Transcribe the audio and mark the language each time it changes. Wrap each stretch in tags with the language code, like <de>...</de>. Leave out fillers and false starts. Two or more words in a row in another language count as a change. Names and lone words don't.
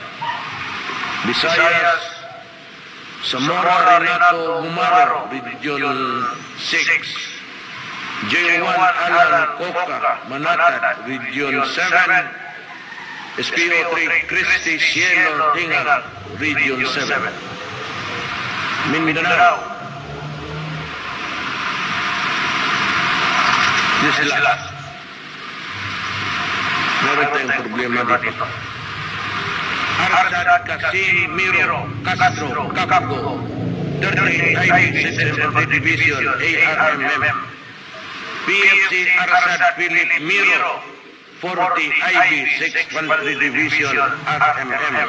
<en>Visayas, Zamora Renato Gumaro, Region 6. J1 Alan Coca, Manatad, Region 7. SPO3 Christy Cielo Tingal, Region 7. Mindanao. This is last.</en> <tl>Meron tayong problema dito. Arsad Casimiro Castro Cacago, 38 IB 6th Division, ARMM. PFC Arsad Philip Miro, 40 IB 6th Division, RMM.</tl>